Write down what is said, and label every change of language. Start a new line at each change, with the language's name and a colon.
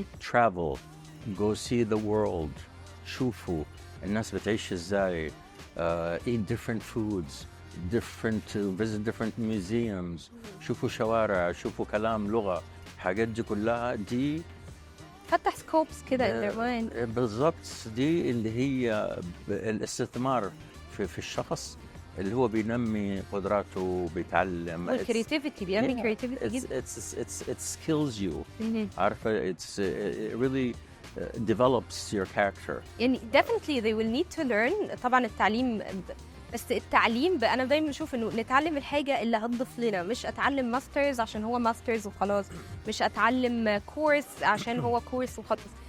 English: Travel, go see the world,
Arabic: شوفوا الناس بتعيش ازاي,
English: eat different foods, visit different museums,
Arabic: شوفوا شوارع, شوفوا كلام, لغة, الحاجات دي كلها دي فتح سكوبس كده
English: in their mind.
Arabic: بالضبط, دي اللي هي الاستثمار في الشخص اللي هو بينمي قدراته, بيتعلم. والكرياتيفيتي بينمي كرياتيفيتي جدا.
English: It skills you.
Arabic: عارفة,
English: it really develops your character.
Arabic: يعني
English: definitely they will need to learn.
Arabic: طبعا التعليم, بس التعليم انا دايما بشوف انه نتعلم الحاجه اللي هتضيف لنا, مش اتعلم ماسترز عشان هو ماسترز وخلاص, مش اتعلم كورس عشان هو كورس وخلاص.